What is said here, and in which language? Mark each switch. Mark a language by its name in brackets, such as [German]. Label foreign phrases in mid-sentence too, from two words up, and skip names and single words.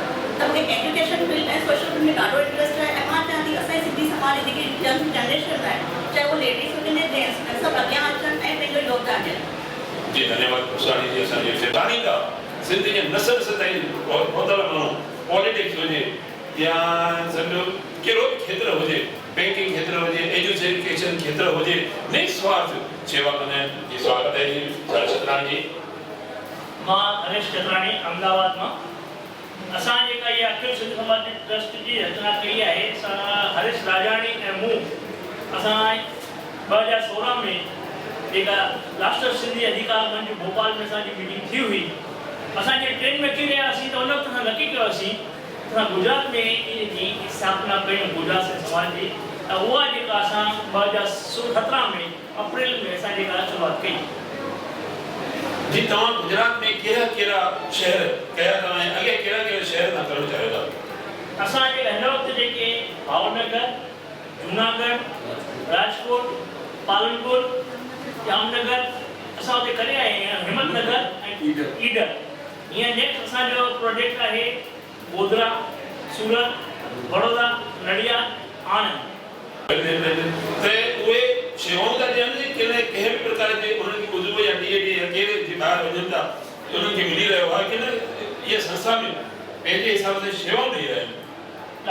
[Sindhi] त मूंखे [English] education field [Sindhi] ऐं [English] social field [Sindhi] में ॾाढो इंट्रस्ट आहे ऐं मां चाहियां थी असांजी सिंधी समाज जी जेकी [English] young generation [Sindhi] आहे, चाहे उहे लेडीज़ हुजनि या जेंट्स, सभु अॻियां अचनि ऐं पंहिंजो योगदान ॾियनि। जी धन्यवाद कुशाणी जी। असांजे विच ॼाणींदा सिंधी जे नसल ताईं पहुतल माण्हू, पॉलिटिक्स हुजे या सम्झो कहिड़ो बि खेत्र हुजे, बैंकिंग खेत्र हुजे, एजुकेशन खेत्र हुजे, निस्वार्थ सेवा कंदा आहिनि। [Hindi] जी स्वागत है जी हरेश शतराणी जी। [Sindhi] मां हरेश शतराणी अहमदाबाद मां। असां जेका इहा अखिल सिंध समाज ट्रस्ट जी रचना कई आहे, हरीश राजाणी ऐं मूं असां 2016 में जेका राष्ट्रीय सिंधी अधिकार मंच भोपाल में असांजी मीटिंग थी हुई, असां जे ट्रेन में अची रहियासीं त उन वक़्तु असां नकी कयोसीं असां गुजरात में इनजी स्थापना कयूं गुजरात सिंध समाज जी, ऐं उहा जेका असां 2017 में अप्रैल में असां जेका शुरूआत कई। जी तव्हां गुजरात में कहिड़ा शहर कया तव्हां ऐं अॻे कहिड़ा शहर तव्हां करणु चाहियो था? असां जेका हिन वक़्तु जेके भावनगर, जूनागढ़, राजकोट, पालनपुर, जामनगर, असां हुते करे आया आहियूं हिम्मतनगर ऐं ईडर। ईअं नेक्स्ट असांजो प्रोजेक्ट आहे गोधरा, सूरत, बड़ौदा, नडियाद, आनंद। ते उहे शेवाऊं था ॾियनि कि कंहिं बि प्रकार जे उन्हनि खे उज़ो या डी या कहिड़े जे ॿाहिरि वञनि था उन्हनि खे मिली रहियो आहे कि न इहा संस्था में पंहिंजे हिसाब सां शेवाऊं ॾेई रहिया आहिनि।